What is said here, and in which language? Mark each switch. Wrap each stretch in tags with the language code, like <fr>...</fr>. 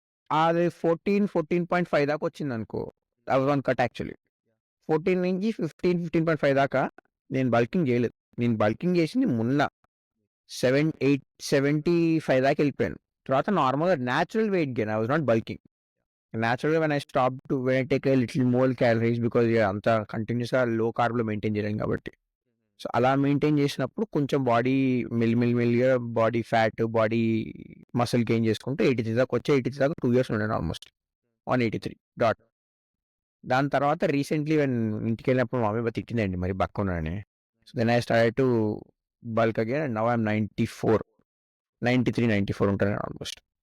<te>అది 14.5 దాకా వచ్చింది అనుకో</te> <en>I was on cut actually.</en> <te>14 నుంచి 15.5 దాకా నేను బల్కింగ్ చేయలేదు. నేను బల్కింగ్ చేసింది మొన్న 75 దాకా వెళ్ళిపోయాను. తర్వాత నార్మల్గా natural weight gain</te> <en>I was not bulking. naturally when I stopped to when I take a little more calories because</en> <te>అంత కంటిన్యూస్‌గా లో కార్బ్‌లో మెయింటైన్ చేయలేం కాబట్టి. సో, అలా మెయింటైన్ చేసినప్పుడు కొంచెం బాడీ మెల్లిగా body fat, body muscle gain చేసుకుంటూ 83 దాకా వచ్చి 83 దాకా 2 ఇయర్స్ ఉన్నాను ఆల్మోస్ట్. 183 డాట్. దాని తర్వాత రీసెంట్‌లీ ఇంటికెళ్ళినప్పుడు మా మమ్మీ తిట్టిందండి మరి బక్కగున్నానని.</te> <en>So, then I started to bulk again and now I am 94, 93, 94 ఉంటాను almost.</en>